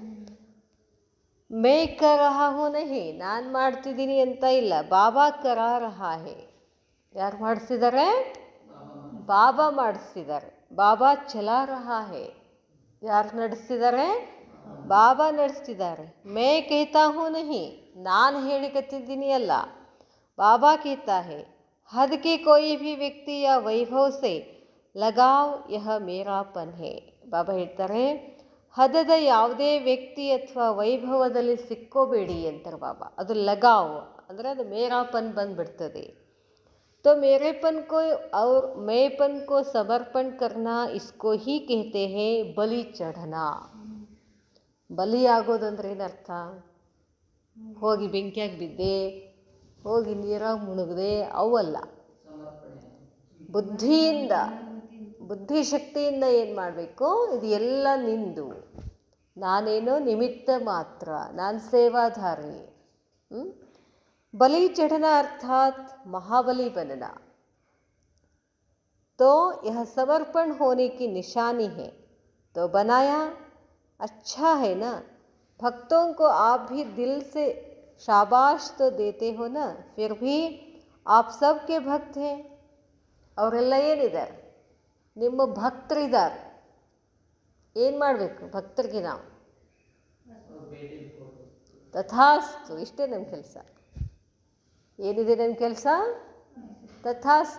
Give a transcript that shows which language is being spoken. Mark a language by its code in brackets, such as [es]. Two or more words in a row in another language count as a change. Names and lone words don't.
[hi] मैं कर रहा हूँ नहीं, [kn] ನಾನು ಮಾಡ್ತಿದ್ದೀನಿ ಅಂತ ಇಲ್ಲ, [hi] बाबा करा रहा है. [kn] ಯಾರು ಮಾಡಿಸಿದ್ದಾರೆ? ಬಾಬಾ ಮಾಡಿಸ್ತಿದ್ದಾರೆ. [hi] बाबा चला रहा है. [kn] ಯಾರು ನಡೆಸ್ತಿದ್ದಾರೆ? ಬಾಬಾ ನಡೆಸ್ತಿದ್ದಾರೆ. [hi] मैं कहता हूँ नहीं, [kn] ನಾನು ಹೇಳಿಕತ್ತಿದ್ದೀನಿ ಅಲ್ಲ, [hi] बाबा कहता है, हद के कोई भी व्यक्ति या वैभव से लगाव यह मेरापन है. [kn] ಬಾಬಾ ಹೇಳ್ತಾರೆ, ಹದದ ಯಾವುದೇ ವ್ಯಕ್ತಿ ಅಥವಾ ವೈಭವದಲ್ಲಿ ಸಿಕ್ಕೋಬೇಡಿ ಅಂತಾರೆ ಬಾಬಾ. ಅದು ಲಗಾವ್ ಅಂದರೆ ಅದು ಮೇರಾಪನ್ ಬಂದುಬಿಡ್ತದೆ. [hi] तो मेरेपन को और मैंपन को समर्पण करना, इसको ही कहते हैं बलि चढ़ना. [kn] ಬಲಿ ಆಗೋದಂದ್ರೆ ಏನರ್ಥ? ಹೋಗಿ ಬೆಂಕಿಯಾಗಿ ಬಿದ್ದೆ, ಹೋಗಿ ನೀರಾಗಿ ಮುಳುಗದೆ ಅವಲ್ಲ. ಬುದ್ಧಿಶಕ್ತಿಯಿಂದ ಏನು ಮಾಡಬೇಕು? ಇದು ಎಲ್ಲ ನಿಂದು, ನಾನೇನೋ ನಿಮಿತ್ತ ಮಾತ್ರ, ನಾನು ಸೇವಾಧಾರಿ. [hi] बलि चढ़ना अर्थात महाबली बनना. तो यह समर्पण होने की निशानी है. तो बनाया अच्छा है ना. भक्तों को आप भी दिल से शाबाश तो देते हो ना, फिर भी आप सबके भक्त हैं. [kn] ಅವರೆಲ್ಲ ಏನಿದ್ದಾರೆ? ನಿಮ್ಮ ಭಕ್ತರಿದ್ದಾರೆ. ಏನು ಮಾಡಬೇಕು ಭಕ್ತರಿಗೆ? ನಾವು ತಥಾಸ್ತು, ಇಷ್ಟೇ ನಮ್ಮ ಕೆಲಸ. ಏನಿದೆ ನಮ್ಮ ಕೆಲಸ? ತಥಾಸ್ತು.